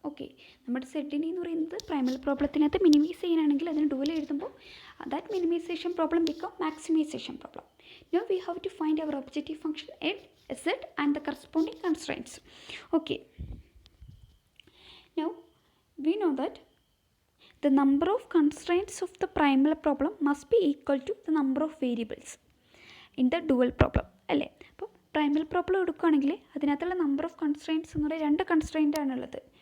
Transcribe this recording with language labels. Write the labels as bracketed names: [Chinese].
[Malayalam] Okay, നമ്മുടെ സെറ്റിനെ എന്ന് പറയുന്നത് പ്രൈമൽ പ്രോബ്ലത്തിനകത്ത് മിനിമൈസ് ചെയ്യാനാണെങ്കിൽ അതിന് ഡുവൽ എഴുതുമ്പോൾ [English] That minimization problem become maximization problem. Now we have to find our objective function z and the corresponding constraints. Okay, now we know that the number of constraints of the primal problem must be equal to the number of variables in the dual problem അല്ലേ. [Malayalam] അപ്പോൾ Primal problem എടുക്കുകയാണെങ്കിൽ അതിനകത്തുള്ള number of കൺസ്ട്രെയിൻറ്റ്സ് എന്ന് പറയുന്നത് 2 constraint ആണുള്ളത്.